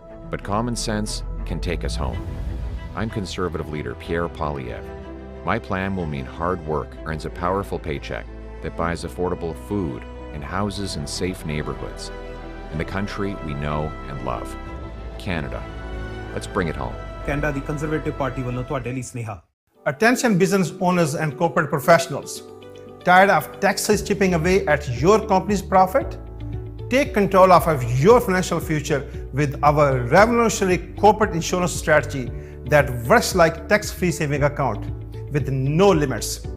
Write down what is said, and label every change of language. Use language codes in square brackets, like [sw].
[en] But common sense can take us home. I'm Conservative leader Pierre Poilievre. My plan will mean hard work earns a powerful paycheck that buys affordable food and houses in safe neighborhoods. In the country we know and love. Canada. Let's bring it home. [pa] Canada ਦੀ conservative party ਵੱਲੋਂ ਤੁਹਾਡੇ ਲਈ ਸੁਨੇਹਾ. [en] Attention business owners and corporate professionals. Tired of taxes chipping away at your company's profit? Take control of your financial future with our revolutionary corporate insurance strategy that works like tax-free saving account with no limits.